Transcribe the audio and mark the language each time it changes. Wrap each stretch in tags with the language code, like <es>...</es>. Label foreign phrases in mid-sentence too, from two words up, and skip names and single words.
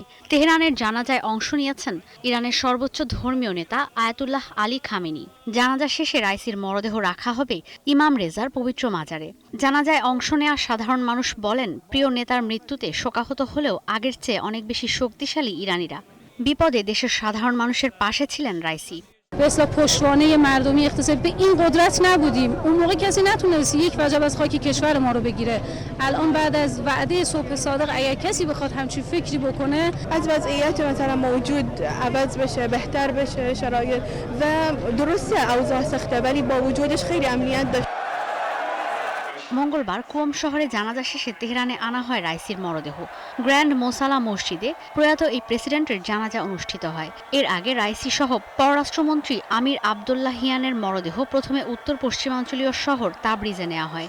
<bn>তেহরানের জানাজায় অংশ নিয়েছেন ইরানের সর্বোচ্চ ধর্মীয় নেতা আয়াতুল্লাহ আলী খামেনি। জানাজা শেষে রাইসির মরদেহ রাখা হবে ইমাম রেজার পবিত্র মাজারে। জানাজায় অংশ নেওয়া সাধারণ মানুষ বলেন, প্রিয় নেতার মৃত্যুতে শোকাহত হলেও আগের চেয়ে অনেক বেশি শক্তিশালী ইরানিরা। বিপদে দেশের সাধারণ মানুষের পাশে ছিলেন রাইসি।</bn> <fa>به اصطلاح پشتوانه مردمی اقتصادی به این قدرت نبودیم. اون موقع کسی نتونست یک وجب از خاک کشور ما رو بگیره. الان بعد از وعده صبح صادق اگر کسی بخواد همچین فکری بکنه، از وضعیت مثلا موجود عوض بشه، بهتر بشه شرایط و درسته اوضاع سخته ولی با وجودش خیلی امنیت داشت.</fa> <bn>মঙ্গলবার কুম শহরে জানাজা শেষে তেহরানে আনা হয় রাইসির মরদেহ। গ্র্যান্ড মোসালা মসজিদে প্রয়াত এই প্রেসিডেন্টের জানাজা অনুষ্ঠিত হয়। এর আগে রাইসি সহ পররাষ্ট্রমন্ত্রী আমির আবদুল্লাহিয়ানের মরদেহ প্রথমে উত্তর পশ্চিমাঞ্চলীয় শহর তাবরিজে নেওয়া হয়।</bn>